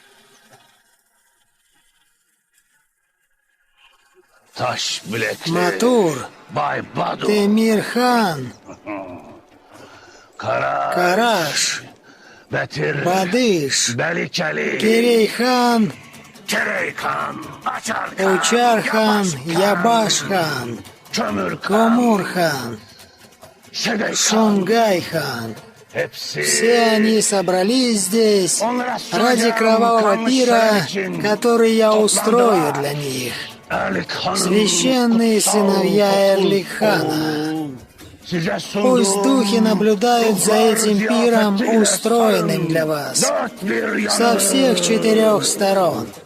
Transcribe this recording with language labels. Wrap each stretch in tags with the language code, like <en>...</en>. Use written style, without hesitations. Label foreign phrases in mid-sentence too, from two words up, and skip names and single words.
<ru>Матур, Темир-хан, Караш, Бадыш, Кирей-хан, Учар-хан, Ябаш-хан, Комур-хан, Шунгай-хан. Все они собрались здесь ради кровавого пира, который я устрою для них. Священные сыновья Эрлик-хана. Пусть духи наблюдают за этим пиром, устроенным для вас, со всех 4 сторон.</ru>